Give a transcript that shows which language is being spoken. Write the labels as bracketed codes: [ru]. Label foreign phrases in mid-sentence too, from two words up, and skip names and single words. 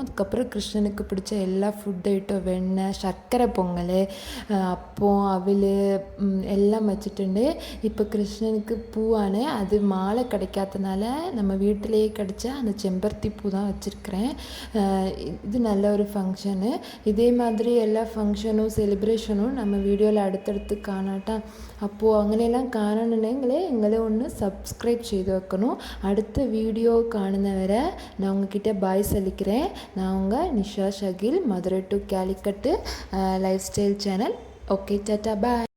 [ta] அதுக்கப்புறம் கிருஷ்ணனுக்கு பிடிச்ச எல்லா [en] food item, [ta] வெண்ணெய், சர்க்கரை பொங்கல், அப்பம், அவில் எல்லாம் வச்சுട്ടുണ്ട്. இப்போ கிருஷ்ணனுக்கு பூவான அது மாலை கிடைக்காதனால நம்ம வீட்டிலேயே கிடைச்ச அந்த செம்பருத்தி பூ தான் வச்சுருக்கிறேன். இது நல்ல ஒரு ஃபங்க்ஷனு. இதே மாதிரி எல்லா ஃபங்க்ஷனும் செலிப்ரேஷனும் நம்ம வீடியோவில் அடுத்தடுத்து കാണാട്ടാ. [ml] അപ്പോൾ അങ്ങനെയെല്ലാം കാണണമെങ്കിൽ നിങ്ങൾ ഒന്ന് സബ്സ്ക്രൈബ് ചെയ്ത് വെക്കണം. അടുത്ത വീഡിയോ കാണുന്നവരെ [ta] நான் உங்ககிட்ட பாய் சொல்லிக்கிறேன். நான் உங்கள் நிஷா ஷகில், மதுரை டு கேலிக்கட்டு [en] lifestyle channel. Okay, tata, bye.